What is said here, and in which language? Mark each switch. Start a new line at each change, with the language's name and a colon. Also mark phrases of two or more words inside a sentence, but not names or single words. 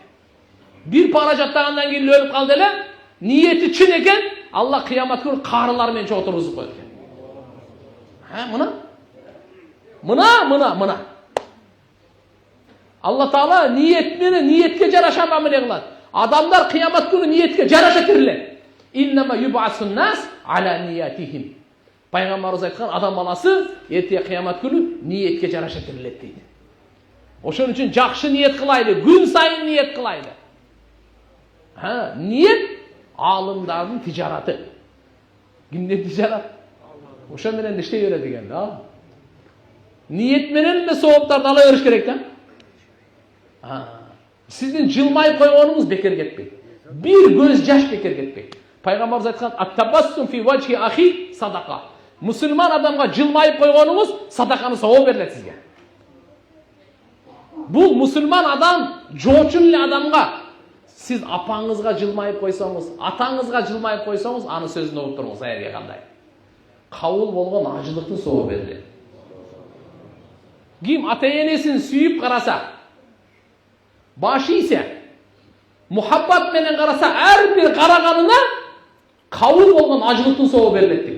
Kyrgyz: Бир пара жаттагандан кийин өлүп калды эле, ниети чын экен, Алла кыямат күнү карылар менен отургузуп коет экен. Мына. Алла Таала ниет менен ниетке жараша мамиле кылат. Адамдар кыямат күнү ниетке жараша тирилет.
Arabic: إنما يبعثون الناس على نياتهم.
Kyrgyz: Пайгамбарыбыз айткан, адам баласы эртең кыямат күнү ниетке жараша тирилет дейт. Ошон үчүн жакшы ниет кылайлы, күн сайын ниет кылайлы. Ниет алымдардын тижараты. Кимдин тижарат? Ошо менен иштей берет экен да. Ниет менен эле сооптарды ала бериш керек да. Сиздин жылмайып койгонуңуз бекер кетпейт. Бир көз жаш бекер кетпейт. Пайгамбарыбыз айткан,
Arabic: التبسم في وجه أخي صدقة.
Kyrgyz: Мусулман адамга жылмайып койгонуңуз садаканы сооп берилет сизге. Бул мусулман адам жоочун эле адамга, сиз апаңызга жылмайып койсоңуз, атаңызга жылмайып койсоңуз, аны сөзүн угуп туруңуз, аерге кандай. Кабыл болгон ажылыктын сообу берилет. Ким ата энесин сүйүп караса, башы ийсе, мухаббат менен караса, ар бир караганына кабыл болгон ажылыктын сообу берилет деген.